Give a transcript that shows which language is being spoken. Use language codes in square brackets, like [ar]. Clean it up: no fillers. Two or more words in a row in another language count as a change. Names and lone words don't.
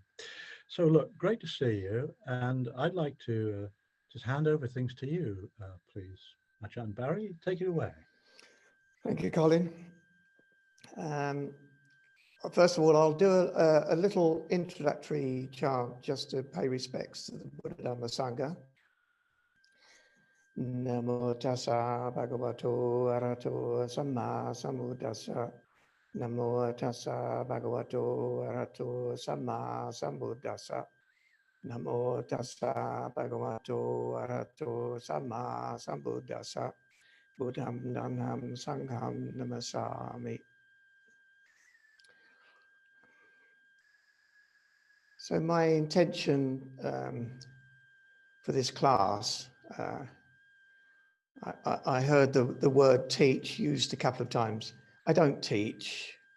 [en] So look, great to see you, and I'd like to just hand over things to you, please. Ajahn Barry, take it away. Thank you, Colin. First of all, I'll do a little introductory chant just to pay respects to the Buddha Dhamma Sangha. [pi] Namo tassa bhagavato arahato samma sambuddhassa. Namo tassa bhagavato arahato samma sambuddhassa. Namo tassa bhagavato arahato samma sambuddhassa. Buddham dhamam sangham namasami. [en] So my intention for this class, I heard the word teach used a couple of times. I don't teach.